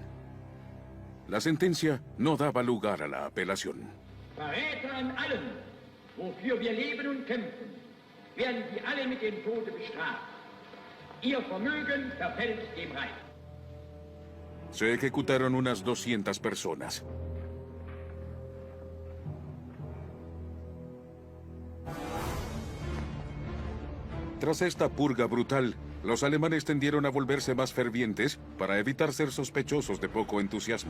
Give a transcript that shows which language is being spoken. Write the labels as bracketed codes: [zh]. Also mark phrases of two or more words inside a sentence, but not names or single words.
[es] La sentencia no daba lugar a la apelación. [de] Verräter an allem, wofür wir leben und kämpfen, werden sie alle mit dem Tode bestraft. Ihr Vermögen verfällt dem Reich. [es] Se ejecutaron unas 200 personas. Tras esta purga brutal, los alemanes tendieron a volverse más fervientes para evitar ser sospechosos de poco entusiasmo.